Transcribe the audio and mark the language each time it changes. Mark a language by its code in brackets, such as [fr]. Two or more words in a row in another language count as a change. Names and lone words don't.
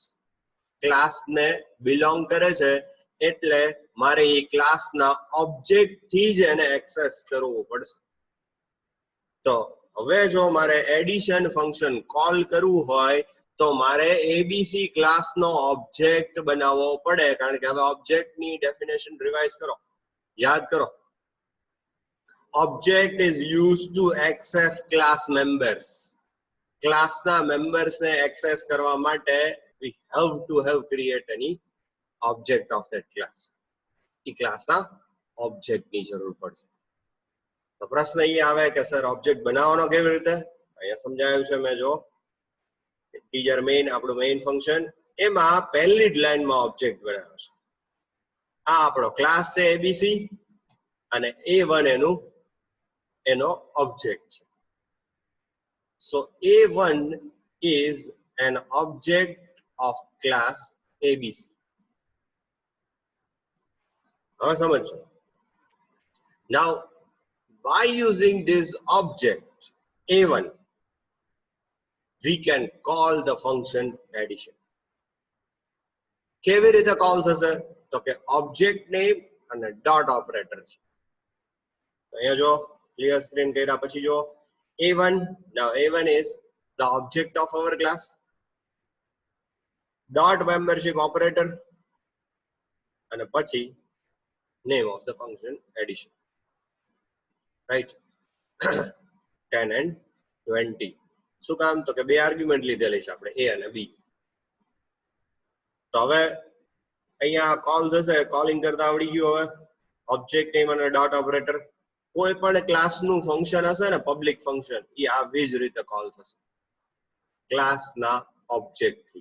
[gu] ક્લાસને બિલોંગ કરે છે એટલે મારે એ ક્લાસના ઓબ્જેક્ટ થી જ એને એક્સેસ કરવું પડશે. તો હવે જો મારે [en] addition function call [gu] કરવું હોય તો મારે એબીસી ક્લાસનો ઓબ્જેક્ટ બનાવવો પડે. કારણ કે હવે ઓબ્જેક્ટની [en] definition revise [gu] કરો, યાદ કરો. [en] Object is used to access class members. [gu] ક્લાસના મેમ્બર્સને એક્સેસ કરવા માટે [en] we have to have create any object of that class. [gu] એ ક્લાસના ઓબ્જેક્ટની જરૂર પડશે. તો પ્રશ્ન અહીં આવે કે સર ઓબ્જેક્ટ બનાવવાનો કેવી રીતે? અહીંયા સમજાયું છે મેં. જો [en] integer main [gu] આપણું [en] main function, [gu] એમાં પહેલી જ લાઈનમાં ઓબ્જેક્ટ બનાવ્યો છે. આ આપણો ક્લાસ છે એબીસી અને A1 એનો ઓબ્જેક્ટ છે. [en] So A1 is an object of class ABC. [gu] હવે સમજો. [en] Now by using this object A1 we can call the function addition. [gu] કેવી રીતે કોલ થશે? તો કે [en] object name [gu] અને [en] dot operator [gu] છે. અહીંયા જો [en] clear screen [gu] કર્યા પછી જો A1, [en] now A1 is the object of our class. Dot membership operator and પછી name of the function addition. Right? 10 and 20. [gu] શું કામ? તો કે બે આર્ગ્યુમેન્ટ લીધેલી છે આપણે A અને B. તો હવે અહીંયા કોલ થશે. કોલિંગ કરતા આવડી ગયું. હવે [en] object name [gu] અને [en] dot operator. [gu] કોઈ પણ ક્લાસનું ફંક્શન હશે ને, [en] public function, [gu] એ આવી જ રીતે કોલ થશે ક્લાસના ઓબ્જેક્ટ થી.